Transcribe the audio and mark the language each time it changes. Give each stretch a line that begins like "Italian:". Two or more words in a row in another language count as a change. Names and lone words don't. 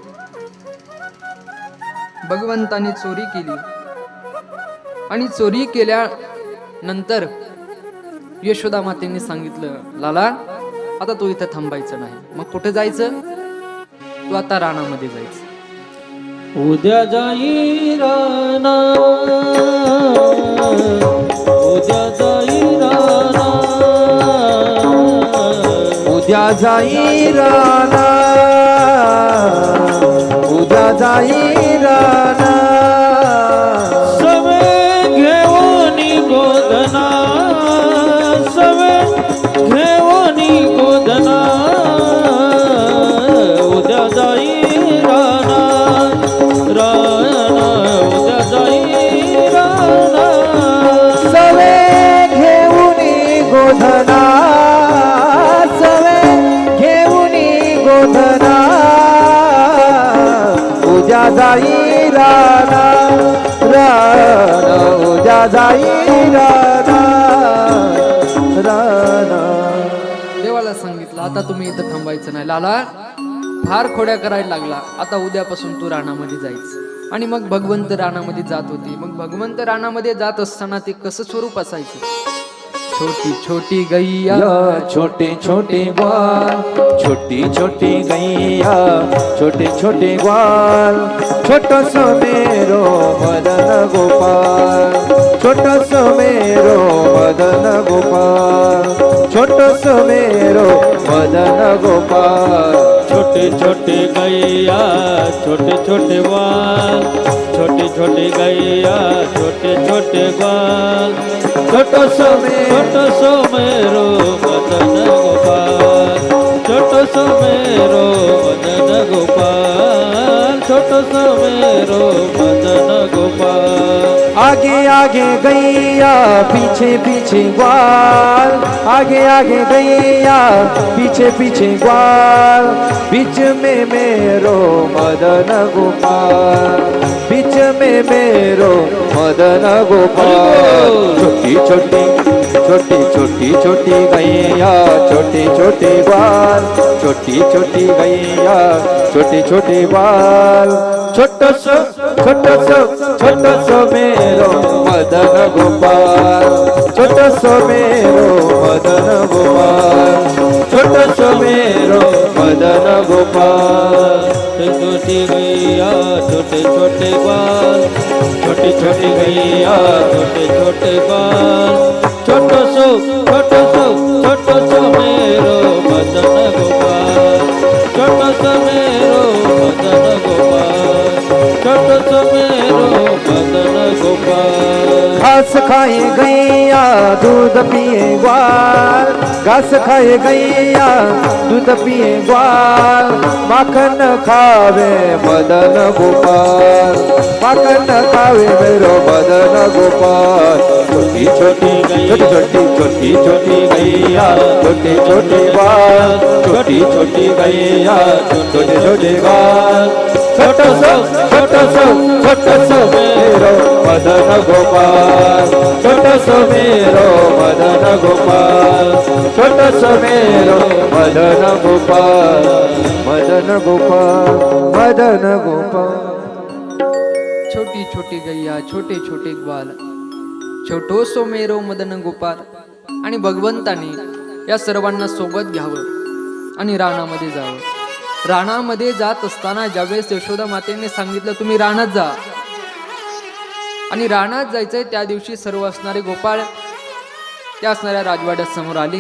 Marathi: भगवंताने चोरी केली, आणि चोरी केल्यानंतर यशोदा मातेने सांगितलं, लाला आता तू इथं थांबायचं नाही. मग कुठे जायचं? तू आता रानामध्ये जायचं. उद्या जाई राना, उद्या जाई राना, उद्या जाई राना, उद्या जाई राना, सवे घेऊनी गोधना, सवे घेऊनी गोधना, उद्या जाई राना, राना उद्या जाई राना, सवे घेऊनी गोधना, सवे घेऊनी गोधना, उद्या जाई राना, राना उद्या जाई राना, राना. देवाला सांगितलं, आता तुम्ही इथं थांबायचं नाही. लाला फार खोड्या करायला लागला, आता उद्यापासून तू रानामध्ये जायचं. आणि मग भगवंत रानामध्ये जात होते. मग भगवंत रानामध्ये जात असताना ते कसं स्वरूप असायचं?
Hindi: छोटी छोटी गैया, छोटे छोटे ग्वाल, छोटी छोटी गैया, छोटे छोटे ग्वाल, छोटस मेरो मदन गोपाल, छोटस मेरो मदन गोपाल, छोटस मेरो मदन गोपाल. छोटे छोटे गैया, छोटे छोटे ग्वाल, छोटे छोटे गैया, छोटे छोटे ग्वाल, छोटो सो मेरो मदन गोपाल, छोटो सो मेरो मदन गोपाल, छोटो सो मेरो मदन गोपाल. आगे आगे गैया पीछे पीछे ग्वाल, आगे आगे गैया पीछे पीछे ग्वाल, बीच में मेरो मदन गोपाल, बीच में मेरो मदन गोपाल. छोटी छोटी छोटी छोटी छोटी गैया, छोटी छोटी ग्वाल, छोटी छोटी गैया, छोटी छोटी ग्वाल, छोटस छोटस छोटस मेरो मदन गोपाल, छोटस मेरो मदन गोपाल, छोटस मेरो मदन गोपाल. छोटी गैया, छोटे छोटे ग्वाल, छोटे छोटे गैया, छोटे छोटे ग्वाल, छोटो सो मेरो मदन गोपाल, छोटो सो मेरो मदन गोपाल, छोटो सो मेरो मदन घास खाए गैया दूध पिए ग्वाल, घास खाए गैया दूध पिए ग्वाल, माखन खावे मदन गोपाल, माखन खावे मेरो मदन गोपाल। छोटी छोटी छोटी छोटी गैया छोटे छोटे बाल, छोटी छोटी गैया छोटे छोटे बाल, छोटो सो मेरो मदन गोपाल, छोटो सो मेरो मदन गोपाल, छोटो सो मेरो मदन गोपाल, मदन गोपाल, मदन गोपाल। छोटी छोटी गैया छोटे छोटे ग्वाल, छोटो सो मेरो मदन गोपाल।
Marathi: आणि भगवंताने या सर्वांना सोबत घ्यावं आणि रानामध्ये जावं. रानामध्ये जात असताना ज्यावेळेस यशोदा मातेने सांगितलं तुम्ही रानात जा, आणि रानात जायचंय त्या दिवशी सर्व असणारे गोपाळ त्या असणाऱ्या राजवाड्यात समोर आले.